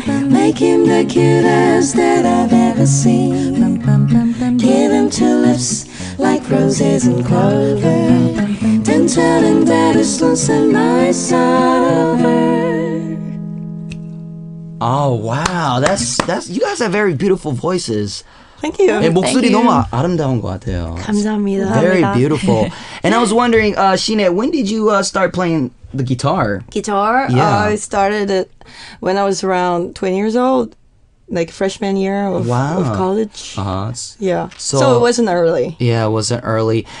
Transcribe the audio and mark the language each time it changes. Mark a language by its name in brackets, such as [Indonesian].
[English] Make him the cutest that I've ever seen. Give him two lips like roses and clover. Then tell him that his lonesome nights are over. Oh wow, that's you guys have very beautiful voices. Thank you. [Korean] 네, 목소리 너무 아름다운 것 같아요. 감사합니다. [English] Very beautiful. And I was wondering, Shine, when did you start playing the guitar? Guitar? Yeah. I started it when I was around 20 years old, like freshman year of college. Yeah. So it wasn't early. Yeah, it wasn't early.